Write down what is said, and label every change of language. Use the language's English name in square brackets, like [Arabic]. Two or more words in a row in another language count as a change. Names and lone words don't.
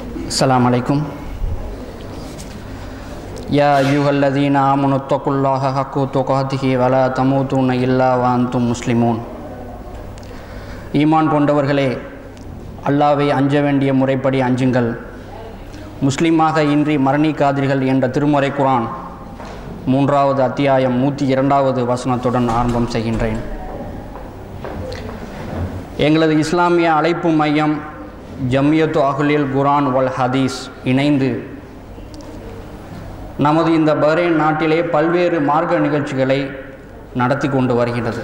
[Arabic] السلام عليكم يا أيها الذين آمنوا اتقوا الله حق تقاته ولا تموتن إلا وأنتم مسلمون. [Tamil] ஈமான் கொண்டவர்களே, அல்லாஹ்வை அஞ்ச வேண்டிய முறைப்படி அஞ்சுங்கள். முஸ்லீமாக இன்றி மரணிக்காதீர்கள் என்ற திருமறை குர்ஆன் 3வது அத்தியாயம் 102வது வசனத்துடன் ஆரம்பம் செய்கின்றேன். எங்களது இஸ்லாமிய அழைப்பு மையம் ஜம்மியத்து அஹ்லில் குர்ஆன் வல் ஹதீஸ் இணைந்து நமது இந்த பஹ்ரைன் நாட்டிலே பல்வேறு மார்க்க நிகழ்ச்சிகளை நடத்தி கொண்டு வருகிறது.